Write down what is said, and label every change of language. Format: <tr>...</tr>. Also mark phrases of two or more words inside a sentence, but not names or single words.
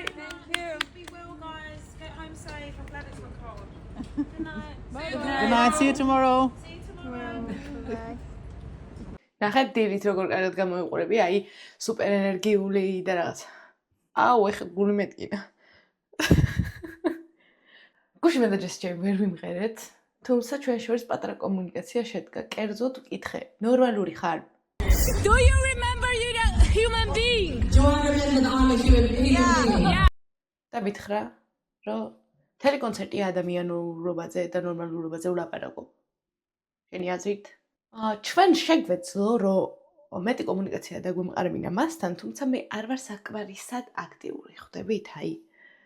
<en>Thank you. Be well, guys. Get home safe. I'm glad it's not cold. Good night. Good night. See you tomorrow. See you tomorrow.</en> <ka>ნახეთ დილით როგორ კარგად გამოიყურები, აი სუპერ ენერგიული და რაღაც. აუ, ეხლა გული მეტკინა. გუში მე და ჯესჭები ვერ ვიმღერეთ, თუმცა ჩვენ შორის პატარა კომუნიკაცია შედგა. კერძოდ ვკითხე, ნორმალური ხარ?</ka> <en>Do you remember you're a human being? Do I remember that I'm a human being? Yeah.</en> <ka>და მითხრა, რომ მთელი კონცერტი ადამიანურობაზე და ნორმალურობაზე ვლაპარაკობ. შენი აზრით? ჩვენ შეგვეძლო, რომ მეტი კომუნიკაცია დაგვემყარებინა მასთან, თუმცა მე არ ვარ საკმარისად აქტიური, ხვდებით?</ka>